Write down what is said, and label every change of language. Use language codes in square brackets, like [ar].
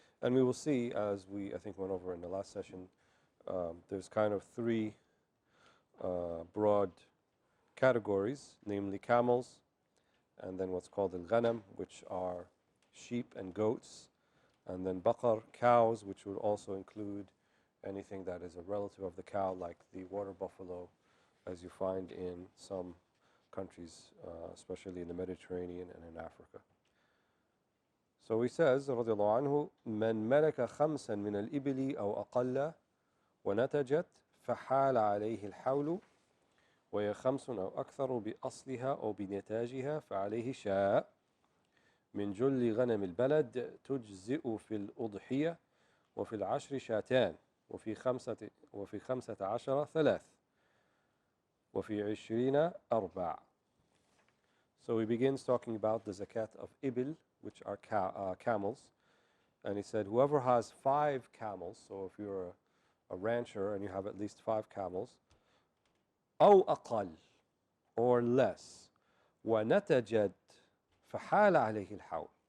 [en] And we will see, as we, I think, went over in the last session, there's kind of three broad categories, namely camels, and then what's called al-ghanam, which are sheep and goats, and then baqar, cows, which would also include anything that is a relative of the cow, like the water buffalo, as you find in some countries, especially in the Mediterranean and in Africa. So he says, [ar] رضي الله عنه, من ملك خمسا من الإبل أو أقل ونتجت فحال عليه الحول وهي 5 أو أكثر بأصلها أو بنتاجها فعليه شاء من جل غنم البلد تجزئ في الأضحية وفي العشر شاتان وفي 15 ثلاث وفي 20 أربع. [en] So he begins talking about the zakat of ibil, which are camels. And he said, whoever has 5 camels, so if you're a rancher and you have at least 5 camels, [ar] أو أقل, [en] or less, [ar] ونتجت فحال عليه الحول.